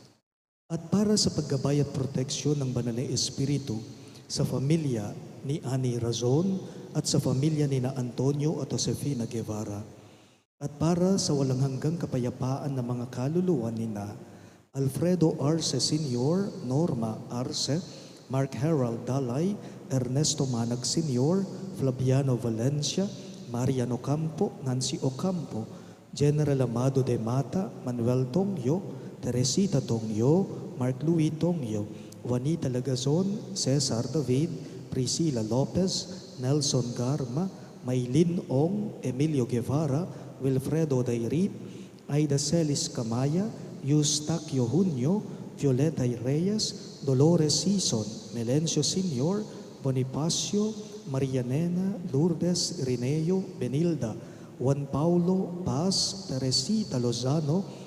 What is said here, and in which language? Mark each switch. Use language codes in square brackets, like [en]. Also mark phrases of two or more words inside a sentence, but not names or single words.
[tl] At para sa paggabay at proteksyon ng Banal na Espiritu sa pamilya ni Ani Razon at sa pamilya ni na Antonio at Josefina Guevara. At para sa walang hanggang kapayapaan ng mga kaluluwa ni na Alfredo Arce Sr., Norma Arce, Mark Harold Dalay, Ernesto Manag Sr., Flaviano Valencia, Mariano Campo, Nancy Ocampo, General Amado de Mata, Manuel Tongyo, Teresita Tongyo, Mark Louis Tongyo, Juanita Lagazon, Cesar David, Priscilla Lopez, Nelson Garma, Maylin Ong, Emilio Guevara, Wilfredo Dairit, Aida Celis Camaya, Eustaquio Junio, Violeta Reyes, Dolores Sison, Melencio Sr., Bonifacio, Maria Nena, Lourdes Irineo, Benilda, Juan Paulo Paz, Teresita Lozano,